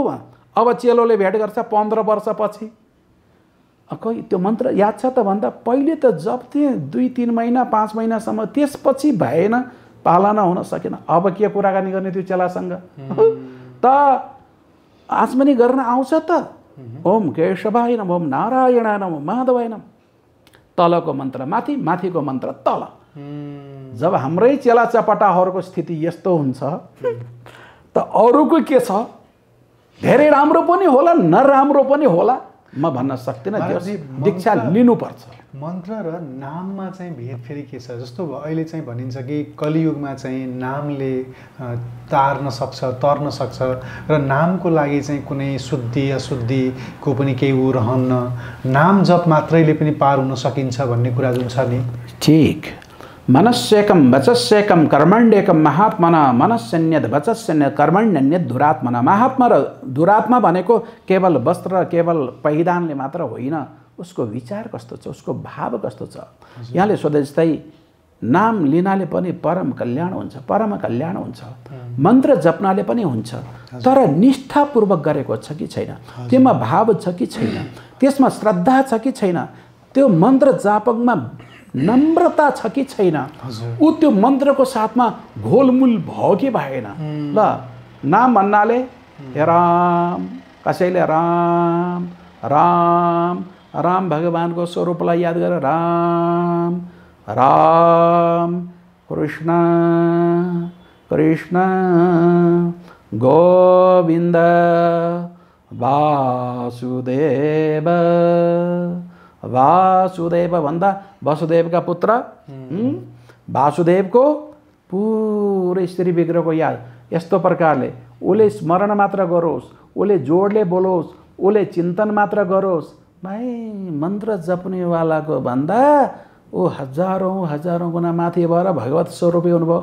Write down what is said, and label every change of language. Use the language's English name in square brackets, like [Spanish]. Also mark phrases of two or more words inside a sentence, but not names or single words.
[Nepali] अब चेलोले भेट गर्छ 15 वर्षपछि। कोही त्यो मन्त्र याद छ त भन्दा पहिले त जप्थेँ 2-3 महिना 5 महिनासम्म, त्यसपछि भएन, पालना हुन सकेन। अब के कुराकानी गर्ने त्यो चेलासँग त आचमनी गर्न आउँछ त। [Sanskrit] ओम केशवाय नमः, ओम नारायणाय नमः, माधवाय नमः, [Nepali] तलको मन्त्र माथि, माथिको मन्त्र तल। जब हाम्रै चेला चपटाहरूको स्थिति यस्तो हुन्छ त अरूको के छ? धेरै राम्रो पनि होला, नराम्रो पनि होला, म भन्न सक्दिनँ। दीक्षा लिनुपर्छ। मन्त्र र नाममा चाहिँ भेद फेरि के छ? जस्तो अहिले चाहिँ भनिन्छ कि कलियुगमा चाहिँ नामले तर्न सक्छ र नामको लागि चाहिँ कुनै शुद्धि अशुद्धिको पनि केही ऊ रहन्न, नाम जप मात्रैले पनि पार हुन सकिन्छ भन्ने कुरा जुन छ नि। ठिक। [Sanskrit] मनस्येकम वचस्येकम कर्मण्येकम महात्मना मनस्यन्यद वचस्यन्यद कर्मण्यन्यद दुरात्मना। [Nepali] महात्मा र दुरात्मा भनेको केवल वस्त्र र केवल पहिदानले मात्र होइन, उसको विचार कस्तो छ, उसको भाव कस्तो छ। यहाँले सोधे जस्तै नाम लिनाले पनि परम कल्याण हुन्छ, मन्त्र जप्नाले पनि हुन्छ, तर निष्ठापूर्वक गरेको छ कि छैन, त्यसमा भाव छ कि छैन, त्यसमा श्रद्धा छ कि छैन, त्यो मन्त्र जापकमा नम्रता छ कि छैन, ऊ त्यो मन्त्रको साथमा घोलमुल भयो कि भएन। ल नाम भन्नाले राम, कसैले राम राम राम भगवानको स्वरूपलाई याद गरेर राम राम कृष्ण कृष्ण गोविन्द वासुदेव वासुदेव भन्दा वसुदेवका पुत्र वासुदेवको पुरै स्त्री विग्रहको याद यस्तो प्रकारले उसले स्मरण मात्र गरोस्, उसले जोडले बोलोस्, उसले चिन्तन मात्र गरोस्। भाइ मन्त्र जप्नेवालाको भन्दा ऊ हजारौँ गुणा माथि भएर भगवत स्वरूपी हुनुभयो।